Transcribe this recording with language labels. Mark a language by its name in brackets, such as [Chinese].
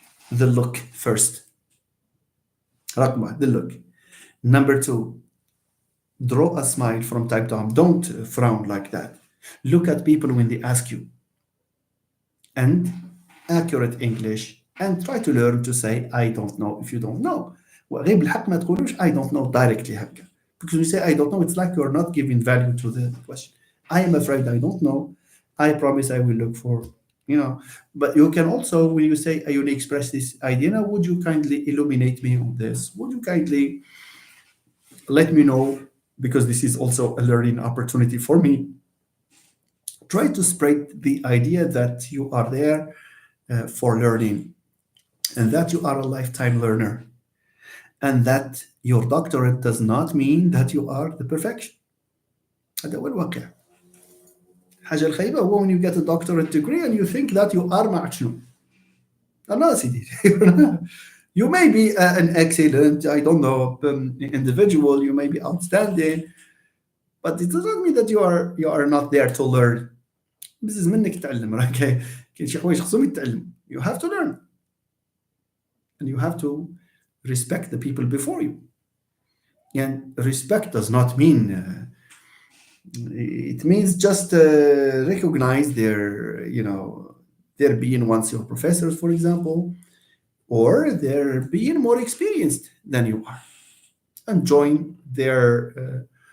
[English] The look first. Rakma, the look. Number two, draw a smile from time to time. Don't frown like that. Look at people when they ask you. And accurate English. And try to learn to say, I don't know if you don't know. [Arabic] وغير بالحق ما تقولوش [English] I don't know directly [Arabic] هكا. [English] Because when you say I don't know, it's like you're not giving value to the question. I am afraid I don't know. I promise I will look for, But you can also, when you say, you express this idea, now, would you kindly illuminate me on this? Would you kindly let me know? Because this is also a learning opportunity for me. Try to spread the idea that you are there for learning and that you are a lifetime learner and that your doctorate does not mean that you are the perfection. [Arabic] هذا هو الواقع. الحاجة الخايبة هو [English] when you get a doctorate degree and you think that you are [Arabic] مع شنو. لا سيدي. [English] You may be an excellent, I don't know, individual, you may be outstanding, but it doesn't mean that you are not there to learn. [Arabic] بزز منك تعلم كاين شي حوايج خصهم يتعلم. [English] You have to learn. And you have to respect the people before you. And respect does not mean it means just recognize their being once your professors, for example, or they're being more experienced than you are, and join their